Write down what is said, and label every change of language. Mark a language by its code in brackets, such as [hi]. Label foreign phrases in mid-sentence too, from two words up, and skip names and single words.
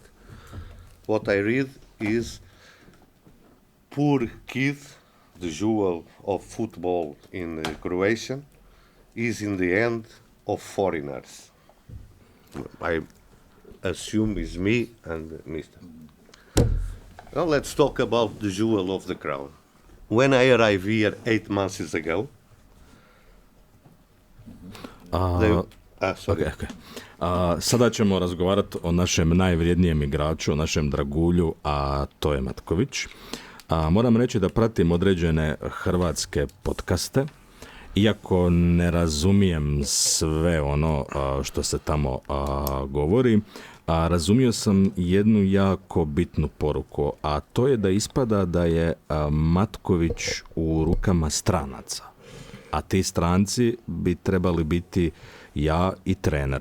[en] What I read is poor kid, the jewel of football in Croatia, is in the end of foreigners. I assume is me and Mr. Now let's talk about the jewel of the crown. When I arrived here 8 months ago, [hr] sada ćemo razgovarati o našem najvrijednijem igraču, o našem dragulju, a to je Matković. Moram reći da pratim određene hrvatske podcaste, iako ne razumijem sve ono što se tamo govori, razumio sam jednu jako bitnu poruku, a to je da ispada da je Matković u rukama stranaca, a ti stranci bi trebali biti ja i trener.